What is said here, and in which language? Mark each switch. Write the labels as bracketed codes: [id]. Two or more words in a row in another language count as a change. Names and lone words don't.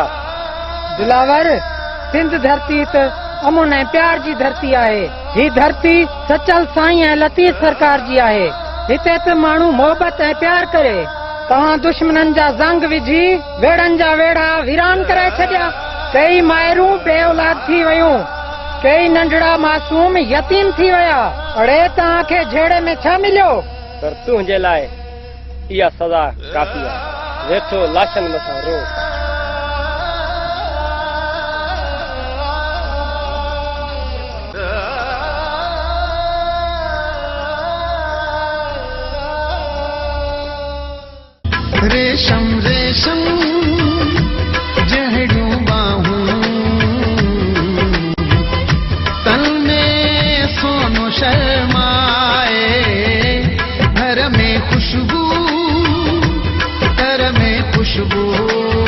[sd] दिलावर सिंध धरती त अमुन ऐं प्यार जी धरती आहे ही धरती सचल साईं ऐं लतीफ़ सरकार जी आहे हिते त माण्हू मोहबत ऐं प्यार करे तव्हां दुश्मननि जा ज़ंग विझी वेड़नि जा वेड़ा वीरान कराए छॾिया कई माइरूं बे औलाद थी वयूं कई नंढड़ा मासूम यतीम थी विया अड़े तव्हांखे झेड़े में छा मिलियो पर तुंहिंजे लाइ इहा सज़ा काफ़ी आहे वेठो लाशनि मथां रो रेशम रेशम जहड़ियों बाहूं तन में सोनो शर्माए घर में खुशबू घर में खुशबू